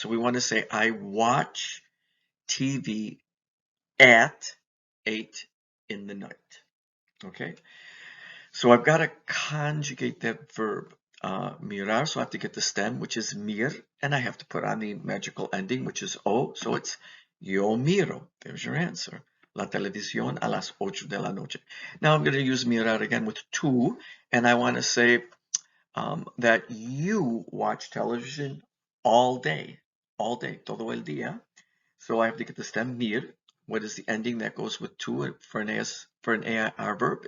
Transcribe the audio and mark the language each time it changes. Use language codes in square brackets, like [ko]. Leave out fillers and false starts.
[en] So we want to say, I watch TV at 8 in the night. Okay? So I've got to conjugate that verb, mirar. So I have to get the stem, which is mir, and I have to put on the magical ending, which is o. So it's [es] yo miro. [en] There's your answer. [es] La televisión a las 8 de la noche. [en] Now I'm going to use mirar again with tu, and I want to say, that you watch television all day, [es] todo el día. [en] So I have to get the stem mir. What is the ending that goes with tu for an AR verb?